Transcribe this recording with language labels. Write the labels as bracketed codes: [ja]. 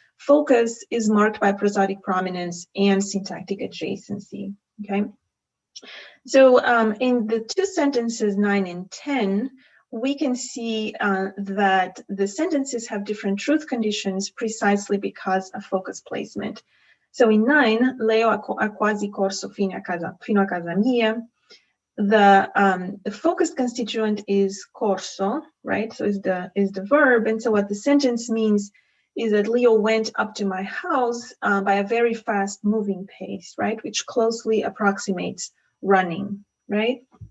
[en] Focus is marked by prosodic prominence and syntactic adjacency. Okay. So in the 2 sentences 9 and 10, we can see that the sentences have different truth conditions precisely because of focus placement. So in 9, [it] Leo ha quasi corso fino a casa mia. [en] The focus constituent is corso, right? So is the verb, and so what the sentence means is that Leo went up to my house by a very fast moving pace, right? Which closely approximates running, right?